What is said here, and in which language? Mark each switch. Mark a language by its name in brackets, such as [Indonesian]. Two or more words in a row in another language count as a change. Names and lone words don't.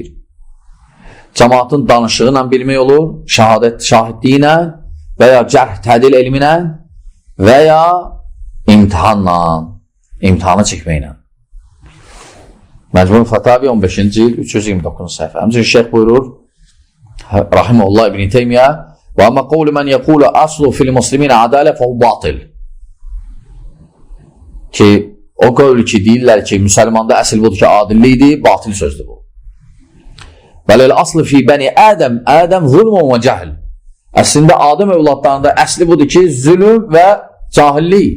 [Azerbaijani] Cəmaatın danışığı ilə bilmək olur, şahidliyi ilə və ya cərh tədil elmi ilə və ya imtihana çəkməklə. Məcmu Fatavi 15-ci il 329 səhifə. Həmçinin şeyx buyurur, [Arabic] rahimehullah İbn Teymiyyə, وأما قول من يقول الأصل في المسلمين العدالة فهو باطل. [Azerbaijani] Ki, o qavlu ki, deyirlər ki, müsəlmanda əsl budur ki, adillikdir, batil sözdür bu. [Arabic] والأصل في بني آدم الظلم والجهل. [Azerbaijani] Əslində, Adəm övladlarında əsli budur ki, zülüm və cahillik.